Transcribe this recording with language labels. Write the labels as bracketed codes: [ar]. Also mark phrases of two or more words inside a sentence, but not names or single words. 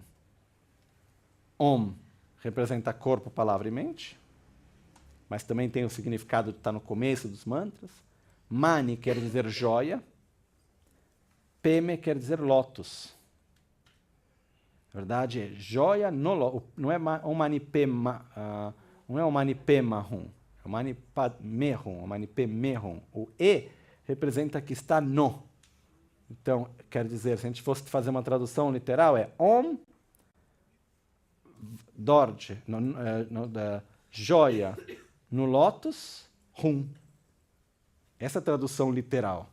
[pt] Om representa corpo, palavra e mente. mas também tem o significado de estar no começo dos mantras. Mani quer dizer joia, Peme quer dizer lótus. Na verdade, é joia no lótus. Não é o Mani Pema, não é o Mani Pemahum, é o Mani Padmehum, o Mani Pemehum. O E representa que está no. Então, quer dizer, se a gente fosse fazer uma tradução literal, é Om Dorje, joia no lótus, Hum. Essa é a tradução literal.